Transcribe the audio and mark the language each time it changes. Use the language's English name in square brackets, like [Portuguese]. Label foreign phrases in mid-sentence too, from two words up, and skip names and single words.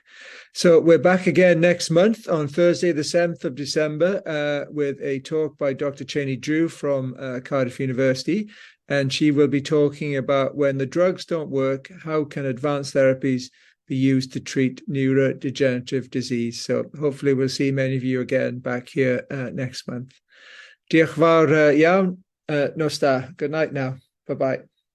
[English] So we're back again next month on Thursday, the 7th of December, with a talk by Dr. Cheney Drew from Cardiff University. And she will be talking about when the drugs don't work, how can advanced therapies be used to treat neurodegenerative disease. So hopefully we'll see many of you again back here next month. [Welsh] Diolch fawr iawn. Nos da. [English] Good night now. Bye-bye.